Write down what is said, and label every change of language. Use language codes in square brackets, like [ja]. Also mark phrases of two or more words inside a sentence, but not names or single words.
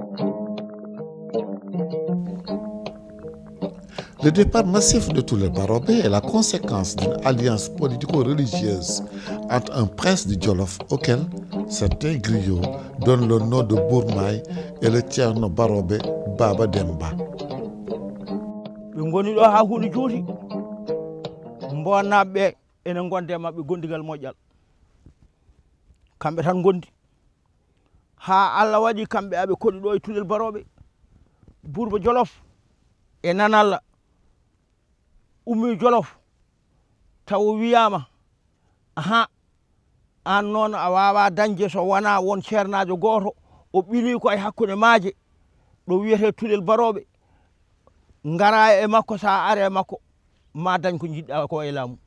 [fr] Le départ massif de Tulel Baroɓe est la conséquence d'une alliance politico-religieuse entre un prince du Jolof auquel certains griots donnent le nom de Bourmaï et le Thierno Baroɓe Baba Demba. [ff] ɓe goni ɗo ha huuɗo juuti bonnaɓe ɓe ene gonde mabɓe gondigal moƴƴal kamɓe tan gondi ha Allah waɗi kamɓe aɓe koɗi ɗo e Tulel Baroɓe Bourba Jolof e Nanalla ummi Jolof taw wiyama aha an noon a wawa dañde so wona won ceernajo goto o ɓili ko e hakkude maaje ɗo wiyete Tulel Baroɓe ngara e makko sa are makko ma dañ ko jiɗɗa ko e laamu.